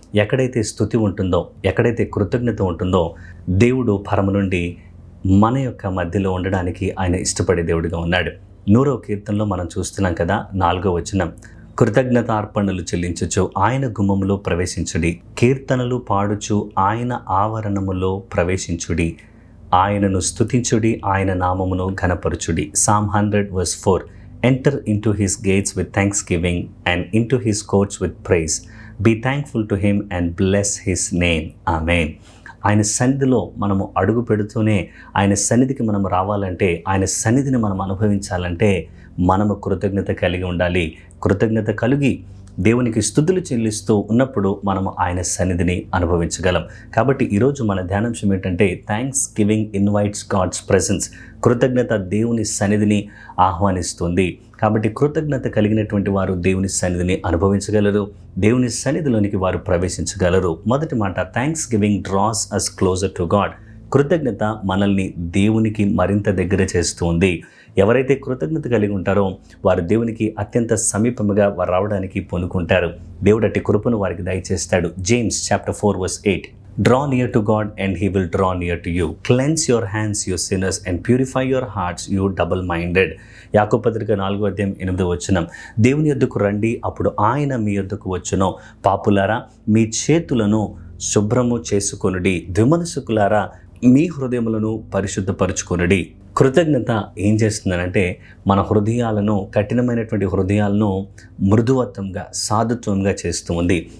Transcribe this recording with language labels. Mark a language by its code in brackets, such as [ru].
[te] ఎక్కడైతే స్తుతి ఉంటుందో, ఎక్కడైతే కృతజ్ఞత ఉంటుందో దేవుడు పరమ నుండి మన యొక్క మధ్యలో ఉండడానికి ఆయన ఇష్టపడే దేవుడిగా ఉన్నాడు. 100వ కీర్తనలో మనం చూస్తున్నాం కదా, 4వ వచనం, కృతజ్ఞతార్పణలు చెల్లించుచు ఆయన గుమ్మములో ప్రవేశించుడి, కీర్తనలు పాడుచు ఆయన ఆవరణములో ప్రవేశించుడి, ఆయనను స్తుతించుడి, ఆయన నామమును ఘనపరచుడి. [en] Psalm 100:4. Enter into his gates with thanksgiving and into his courts with praise. Be thankful to him and bless his name. Amen. [te] ఆయన సన్నిధిలో మనము అడుగు పెడుతూనే ఆయన సన్నిధికి మనం రావాలంటే, ఆయన సన్నిధిని మనం అనుభవించాలంటే మనము కృతజ్ఞత కలిగి ఉండాలి. కృతజ్ఞత కలిగి దేవునికి స్తుతులు చెల్లిస్తూ ఉన్నప్పుడు మనము ఆయన సన్నిధిని అనుభవించగలం. కాబట్టి ఈరోజు మన ధ్యానాంశం ఏంటంటే [en] Thanksgiving invites God's presence. [te] కృతజ్ఞత దేవుని సన్నిధిని ఆహ్వానిస్తుంది. కాబట్టి కృతజ్ఞత కలిగినటువంటి వారు దేవుని సన్నిధిని అనుభవించగలరు, దేవుని సన్నిధిలోనికి వారు ప్రవేశించగలరు. మొదటి మాట, [en] Thanksgiving draws us closer to God. [te] కృతజ్ఞత మనల్ని దేవునికి మరింత దగ్గర చేస్తూ ఉంది. ఎవరైతే కృతజ్ఞత కలిగి ఉంటారో వారు దేవునికి అత్యంత సమీపముగా వారు రావడానికి పొందుకుంటారు. దేవుడు అట్టి కృపను వారికి దయచేస్తాడు. James chapter 4:8. [en] Draw near to God and he will draw near to you. Cleanse your hands, you sinners, and purify your hearts, you double-minded. [te] యాకోబు పత్రిక 4:8. దేవుని యొద్దకు రండి, అప్పుడు ఆయన మీ యొద్దకు వచ్చును. పాపులారా, మీ చేతులను శుభ్రము చేసుకొనుడి, ద్విమనసుకులారా మీ హృదయములను పరిశుద్ధపరచుకొనుడి. కృతజ్ఞత ఏం చేస్తుందనంటే మన హృదయాలను, కఠినమైనటువంటి హృదయాలను మృదువత్వంగా, సాధుత్వంగా చేస్తూ ఉంది.